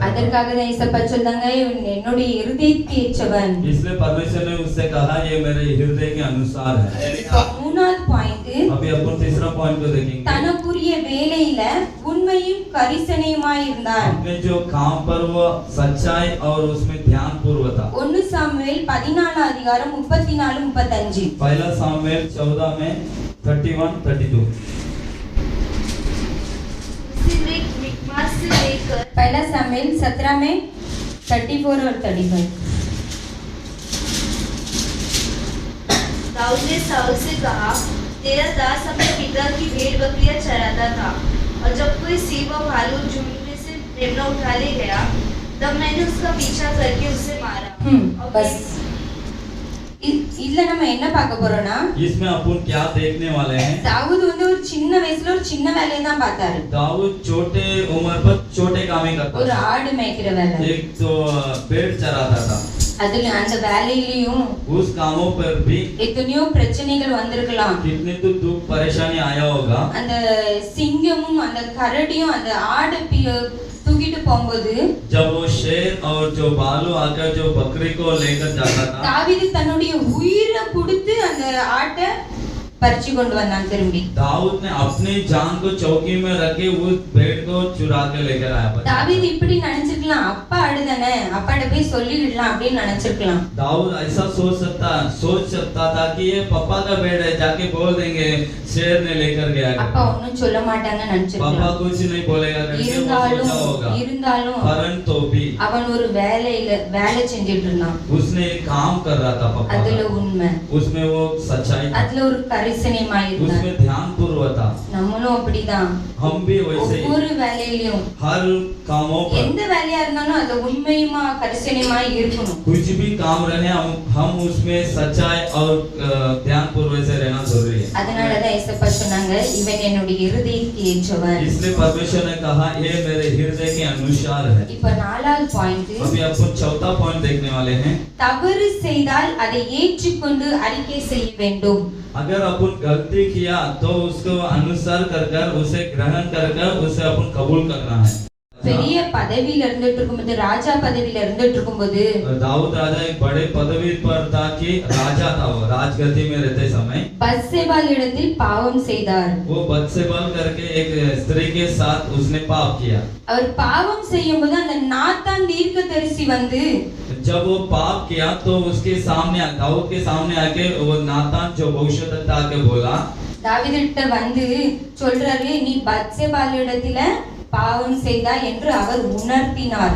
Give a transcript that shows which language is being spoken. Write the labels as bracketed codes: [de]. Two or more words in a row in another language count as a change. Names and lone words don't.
[ta] அதற்காக தான் ஏசப்பா சொன்னாங்க இவன் என்னுடைய இருதயத்துக்கு ஏற்றவன். [hi] इसलिए परमेश्वर ने उससे कहा ये मेरे हृदय के अनुसार है। [ta] மூணாவது பாயிண்ட், [hi] अभी अपन तीसरा पॉइंट को देखेंगे। [ta] தனக்குரிய வேலையில உண்மையும் கரிசனையுமாய் இருந்தான். [hi] अपने जो काम पर वो सच्चाई और उसमें ध्यान पूर्वक था। [ta] 1 சாமுவேல் 14:34-35. [hi] पहला सामुएल 14 में 31-32। मिकमास से लेकर पहला सामुएल 17 में 34 और 35. दाऊद ने साउल से कहा, तेरा दास अपने पिता की भेड़ बकरियां चराता था, और जब कोई सिंह व भालू झुंड में से मेमना उठा ले गया, तब मैंने उसका पीछा करके उसे मारा। और [ta] बस இதுல நம்ம என்ன பார்க்க போறோம்னா, [hi] इसमें अपन क्या देखने वाले हैं? [ta] தாவூது வந்து ஒரு சின்ன வயசுல ஒரு சின்ன வேலையை தான் பார்த்தாரு. [hi] दाऊद छोटे उम्र पर छोटे काम ही करता [ta] ஒரு [hi] था। [ta] ஆடு மேய்க்கிற வேலை. [hi] एक तो भेड़ चराता था। [ta] அதுல அந்த வேலையிலயும் [hi] उस कामों पर भी [ta] எத்தனையோ பிரச்சனைகள் வந்திருக்கலாம். [hi] कितने तो दुख परेशानी आया होगा। [ta] அந்த சிங்கமும் அந்த கரடியும் அந்த ஆடை தூக்கிட்டு போகும்போது [hi] जब वो शेर और जो भालू आकर जो बकरी को लेकर जाता था, [ta] தாவீது தன்னுடைய உயிரை கொடுத்து அந்த ஆட்டை பறிச்சு கொண்டு வந்தான் திரும்பி. [hi] दाऊद ने अपनी जान को चौकी में रख के उस भेड़ को चुरा के लेकर आया। [ta] தாவீது இப்படி நினைச்சிருக்கலாம், அப்பா ஆடுதானே அப்பாட்ட போய் சொல்லிடலாம் அப்படின்னு நினைச்சிருக்கலாம். [hi] दाऊद ऐसा सोच सकता था कि ये पापा का भेड़ है, जाके बोल देंगे शेर ने लेकर गया। [ta] அப்பா ஒன்னும் சொல்ல மாட்டாங்கன்னு [hi] पापा [ta] நினைச்சிருக்கலாம். [hi] कुछ नहीं बोलेगा करके वो सोचा होगा। [ta] இருந்தாலும் [hi] परंतु भी [ta] அவன் ஒரு வேலை செஞ்சுட்டு இருந்தான். [hi] उसने एक काम कर रहा था पापा [ta] அதுல [hi] का। [ta] உண்மை, [hi] उसमें वो सच्चाई था, [ta] அதுல ஒரு கரிசனையுமாய் இருந்தான். [hi] उसमें ध्यान पूर्वक था। [ta] நம்மளும் அப்படிதான். [hi] हम भी वैसे ही [ta] ஒவ்வொரு வேலையிலும் [hi] हर कामों पर [ta] எந்த வேலையா இருந்தாலும் அது உண்மையுமா கரிசனையுமாய் இருக்கணும். [hi] कुछ भी काम रहे हम उसमें सच्चाई और ध्यान पूर्वक से रहना जरूरी है। [ta] அதனாலதான் ஏசப்பா சொன்னாங்க இவன் என்னுடைய இருதயத்துக்கு ஏற்றவன். [hi] इसलिए परमेश्वर ने कहा ये मेरे हृदय के अनुसार है। [ta] இப்ப 4வது பாயிண்ட், [hi] अभी अपन चौथा पॉइंट देखने वाले हैं। [ta] தவறு செய்தால் அதை ஏற்றுக்கொண்டு அறிக்கை செய்ய வேண்டும். [hi] अगर अपन गलती किया तो उसको अनुसार कर उसे ग्रहण कर उसे अपन कबूल करना है। [ta] பெரிய பதவியில இருந்துட்டு இருக்கும்போது, ராஜா பதவியில இருந்துட்டு இருக்கும்போது [hi] दाऊद राजा एक बड़े पदवी पर था कि राजा था, वो राजगद्दी में रहते समय [ta] பத்சேபாள் இடத்தில் பாவம் செய்தார். [hi] वो बत्सेबाल करके एक स्त्री के साथ उसने पाप किया। [ta] அவர் பாவம் செய்யும்போது அந்த நாத்தான் தீர்க்கதரிசி வந்து [hi] जब वो पाप किया तो उसके सामने दाऊद के सामने आके वो नातान जो भविष्यद्वक्ता आके बोला, [ta] தாவீதுகிட்ட வந்து சொல்றாரு, நீ பத்சேபாள் இடத்துல பாவம் செய்தாய் என்று அவர் உணர்த்தினார்.